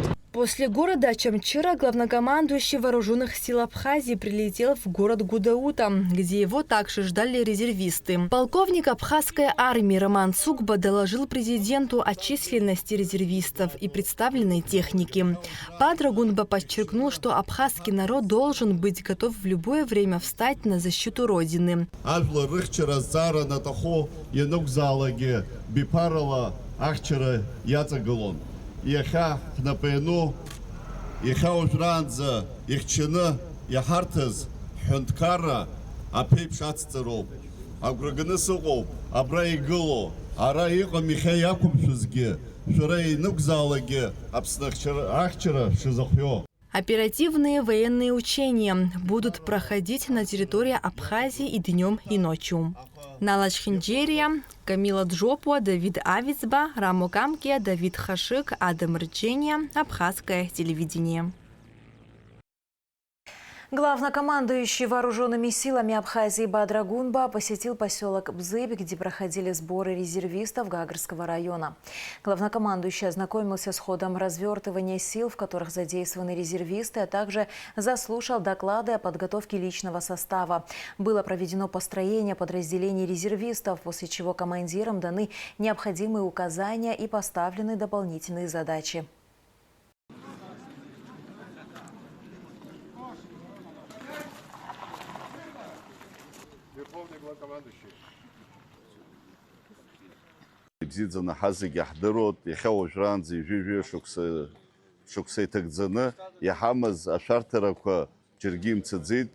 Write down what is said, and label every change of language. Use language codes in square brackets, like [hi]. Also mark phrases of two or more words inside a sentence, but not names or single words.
[ru] После города Чамчыра главнокомандующий вооруженных сил Абхазии прилетел в город Гудаута, где его также ждали резервисты. Полковник абхазской армии Роман Цукба доложил президенту о численности резервистов и представленной техники. Бадрагунба подчеркнул, что абхазский народ должен быть готов в любое время встать на защиту Родины. [ab] Иахьа ҳнапаҩну, иахьа уажәраанӡа ихьчаны иаҳарҭаз ҳҳәынҭқарра аԥеиԥш ацҵароуп. Агәра ганы сыҟоуп, абра игыло, ара иҟам иахьа иақәымшәозгьы, шәара инықәзаалакгьы Аԥсны ахьчара шәызыхио. [ru] Оперативные военные учения будут проходить на территории Абхазии и днем, и ночью. Налач Хинджерия, Камила Джопуа, Давид Авицба, Рамо Камкия, Давид Хашик, Адам Рчения, Абхазское телевидение. Главнокомандующий вооруженными силами Абхазии Бадрагунба посетил поселок Бзыб, где проходили сборы резервистов Гагарского района. Главнокомандующий ознакомился с ходом развертывания сил, в которых задействованы резервисты, а также заслушал доклады о подготовке личного состава. Было проведено построение подразделений резервистов, после чего командирам даны необходимые указания и поставлены дополнительные задачи. [ab] Бзиӡаны ҳазегьы иаҳдыруеит, иахьа уажәраанӡа ижәы-жәы шықәса иҭагӡаны иаҳамаз ашәарҭарақәа џьаргьы имцаӡеит.